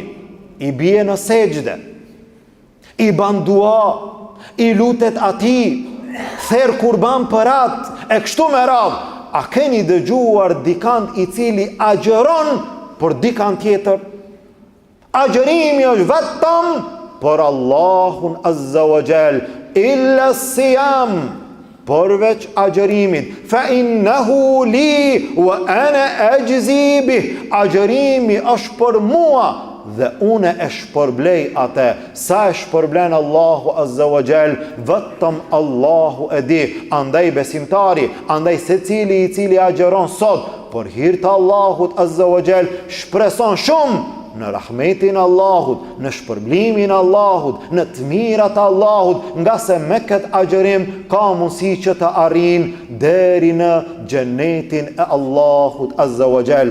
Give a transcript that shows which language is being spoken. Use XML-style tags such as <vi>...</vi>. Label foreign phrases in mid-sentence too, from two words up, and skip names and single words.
<sq>I bie në sejdë, i ban dua, i lutet ati, therr kurban për atë, e kështu me radhë. A keni dëgjuar dikant i cili agjeron për dikant tjetër? Agjërimi është vetëm për Allahun</sq> <ar>عز وجل, إلا صيام,</ar> <sq>përveç agjërimit.</sq> <ar>فإنه لي وأنا أجزي به.</ar> <sq>Agjërimi është për mua dhe une e shpërblej atë. Sa e shpërblen Allahu</sq> <ar>عز وجل,</ar> <sq>vetëm Allahu e di. Andaj besimtari, andaj secili i cili agjeron sot për hir të Allahut</sq> <ar>عز وجل,</ar> <sq>shpreson shumë në rahmetin Allahut, në shpërblimin Allahut, në të mirat Allahut, nga se me këtë agjerim ka mundësi që të arrin deri në xhenetin e Allahut</sq> <ar>عز وجل.</ar>